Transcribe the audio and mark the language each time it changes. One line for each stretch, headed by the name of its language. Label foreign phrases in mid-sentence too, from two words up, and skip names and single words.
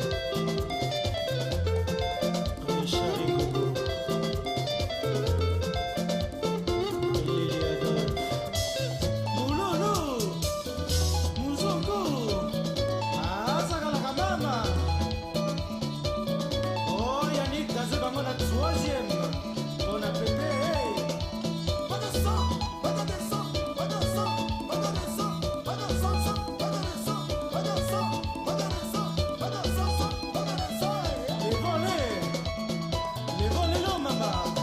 French: Richard Ngogo. Lili Adolphe. Moulolo. Mouzongo. Ah, Sakalaka Mama. Oh, Yannick Dazebango la troisième. On a Pépé. Les volets, là, maman.